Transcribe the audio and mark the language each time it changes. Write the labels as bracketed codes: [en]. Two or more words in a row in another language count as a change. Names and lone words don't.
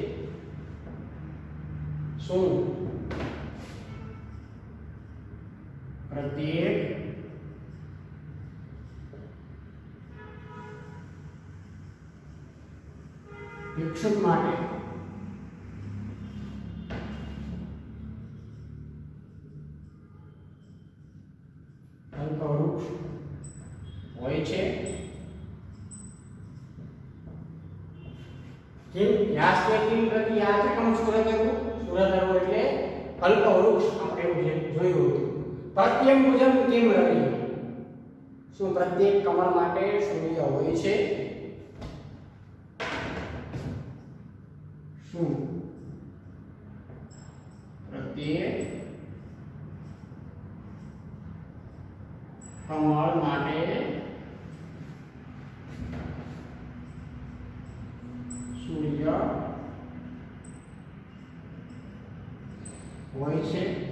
[gu] શું પ્રત્યેક વૃક્ષ માટે કલ્પવૃક્ષ હોય છે. [sa] किम यास्ते किम प्रति याचकम सुरतरु सुरतरु [gu] એટલે કલ્પવૃક્ષ આપણે જોયું હતું. [sa] प्रत्यंबुजम किम रवि [gu] શું પ્રત્યેક કમર માટે સૂર્ય હોય છે. શું પ્રત્યેક કમર માટે સૂર્ય હોય છે.